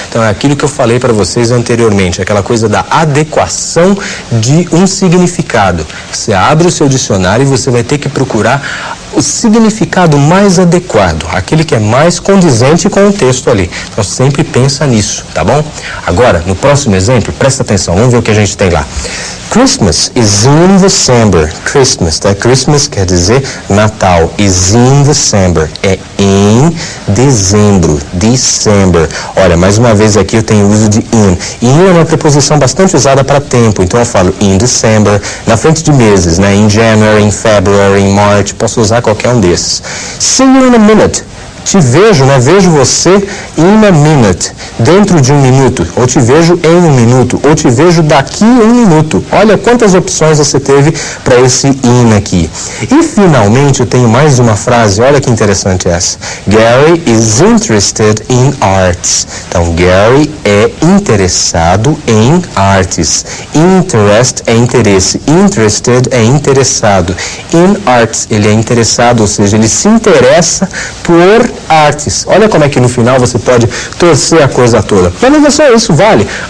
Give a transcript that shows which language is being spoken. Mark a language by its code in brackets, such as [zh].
[pt] Então é aquilo que eu falei para vocês anteriormente, aquela coisa da adequação de um significado. Você abre o seu dicionário e você vai ter que procurar o significado mais adequado, aquele que é mais condizente com o texto ali. Então sempre pensa nisso, tá bom? Agora, no próximo exemplo, presta atenção, vamos ver o que a gente tem lá. [en] Christmas is in December. [pt] Christmas, tá? Christmas quer dizer Natal. [en] Is in December. [pt] É em dezembro. December. Olha, mais uma vez aqui eu tenho o uso de in. In é uma preposição bastante usada para tempo. Então eu falo [en] in December, [pt] na frente de meses, né? [en] In January, in February, in March. [pt] Posso usar qualquer um desses. [en] See you in a minute. [pt] Te vejo, né? Vejo você [en] in a minute, [pt] dentro de um minuto, ou te vejo em um minuto, ou te vejo daqui um minuto. Olha quantas opções você teve para esse in aqui. E finalmente eu tenho mais uma frase, olha que interessante essa. [en] Gary is interested in arts. [pt] Então, Gary é interessado em artes. Interest é interesse. Interested é interessado. [en] In arts, [pt] ele é interessado, ou seja, ele se interessa por artes. Olha como é que no final você pode torcer a coisa toda. Mas não é só isso, vale.